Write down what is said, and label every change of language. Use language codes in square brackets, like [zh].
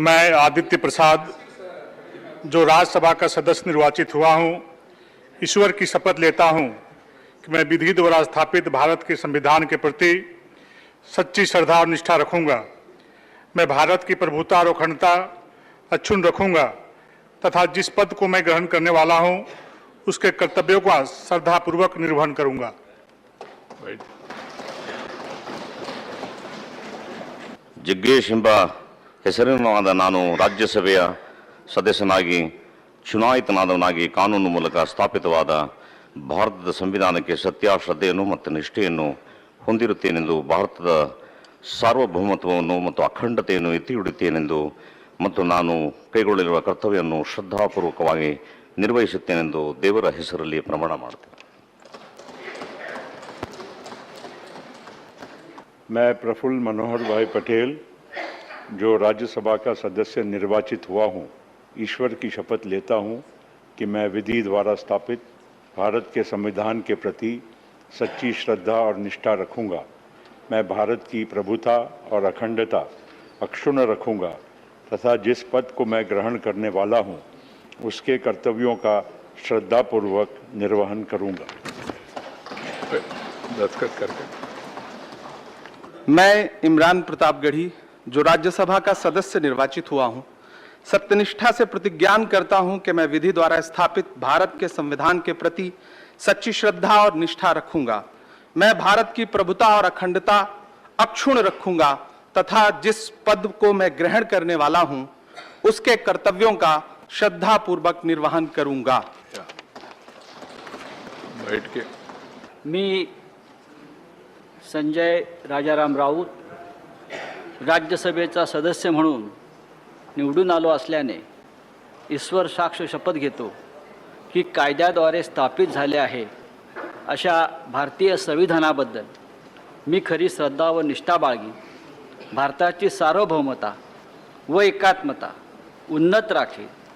[hi] मैं आदित्य प्रसाद, जो राज्यसभा का सदस्य निर्वाचित हुआ हूँ, ईश्वर की शपथ लेता हूँ कि मैं विधि द्वारा स्थापित भारत के संविधान के प्रति सच्ची श्रद्धा और निष्ठा रखूंगा। मैं भारत की प्रभुता और अखंडता अक्षुण्ण रखूंगा तथा जिस पद को मैं ग्रहण करने वाला हूं उसके कर्तव्यों का श्रद्धापूर्वक निर्वहन करूंगा। बैठ [kn] ಜಗ್ಗೇಶ್ ಎಂಬ ಹೆಸರಿನವಾದ ನಾನು ರಾಜ್ಯಸಭೆಯ ಸದಸ್ಯನಾಗಿ ಚುನಾಯಿತನಾದವನಾಗಿ ಕಾನೂನು ಮೂಲಕ ಸ್ಥಾಪಿತವಾದ ಭಾರತದ ಸಂವಿಧಾನಕ್ಕೆ ಸತ್ಯ ಶ್ರದ್ಧೆಯನ್ನು ಮತ್ತು ನಿಷ್ಠೆಯನ್ನು ಹೊಂದಿರುತ್ತೇನೆಂದು, ಭಾರತದ ಸಾರ್ವಭೌಮತ್ವವನ್ನು ಮತ್ತು ಅಖಂಡತೆಯನ್ನು ಎತ್ತಿ ಹಿಡಿಯುತ್ತೇನೆಂದು ಮತ್ತು ನಾನು ಕೈಗೊಳ್ಳಲಿರುವ ಕರ್ತವ್ಯವನ್ನು ಶ್ರದ್ಧಾಪೂರ್ವಕವಾಗಿ ನಿರ್ವಹಿಸುತ್ತೇನೆಂದು ದೇವರ ಹೆಸರಲ್ಲಿ ಪ್ರಮಾಣ ಮಾಡುತ್ತೇನೆ। [hi] मैं प्रफुल्ल मनोहर भाई पटेल, जो राज्यसभा का सदस्य निर्वाचित हुआ हूँ, ईश्वर की शपथ लेता हूँ कि मैं विधि द्वारा स्थापित भारत के संविधान के प्रति सच्ची श्रद्धा और निष्ठा रखूँगा। मैं भारत की प्रभुता और अखंडता अक्षुण्ण रखूँगा तथा जिस पद को मैं ग्रहण करने वाला हूँ उसके कर्तव्यों का श्रद्धापूर्वक निर्वहन करूँगा। दस्तखत करके। मैं इमरान प्रतापगढ़ी, जो राज्यसभा का सदस्य निर्वाचित हुआ हूं, सत्यनिष्ठा से प्रतिज्ञान करता हूं कि मैं विधि द्वारा स्थापित भारत के संविधान के प्रति सच्ची श्रद्धा और निष्ठा रखूंगा। मैं भारत की प्रभुता और अखंडता अक्षुण्ण रखूंगा तथा जिस पद को मैं ग्रहण करने वाला हूं उसके कर्तव्यों का श्रद्धापूर्वक निर्वहन करूंगा। बैठ के। [mr] मी संजय राजाराम राऊत राज्यसभेचा सदस्य म्हणून निवडून आलो असल्याने ईश्वर साक्ष शपथ घेतो की कायद्याद्वारे स्थापित झाले आहे अशा भारतीय संविधानाबद्दल मी खरी श्रद्धा व निष्ठा बाळगी, भारताची सार्वभौमता व एकात्मता उन्नत राखील